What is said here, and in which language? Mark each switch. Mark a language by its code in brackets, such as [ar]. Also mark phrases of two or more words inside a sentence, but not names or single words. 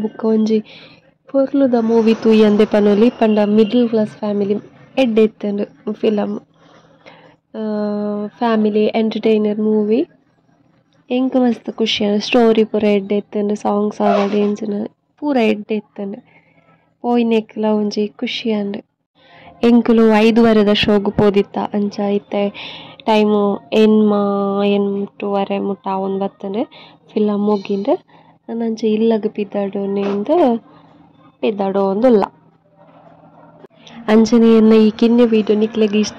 [tcy] bukka onji purluda movie tuyande panoli panda [en] middle class family [tcy] edde ittandu film [en] family entertainer movie [tcy] enk mast ಖುಷಿ story pura edde ittandu songs avadi enjina pura edde ittandu poinekla onji ಖುಷಿ ಅಂಡ್ ಎಂಕುಲು 5:30 ಶೋಗು ಪೋದಿತ್ತ ಅಂಚ ಇತ್ತೆ ಟೈಮು 8:00 ಮುಟ್ಟ ಅವನ್ ಬತ್ತಂದ್ರೆ ಫಿಲಮ್ ಮುಗಿಂದ್ರೆ ನಂಚ ಇಲ್ಲಗ ಪಿದ್ದಾಡೋನಿಂದ ಪಿದ್ದಾಡೋ ಒಂದುಲ್ಲ ಅಂಚನೆ ಈ ಕಿನ್ನೆ ವಿಡಿಯೋ ನಿಕ್ಲೆಗೆ ಇಷ್ಟ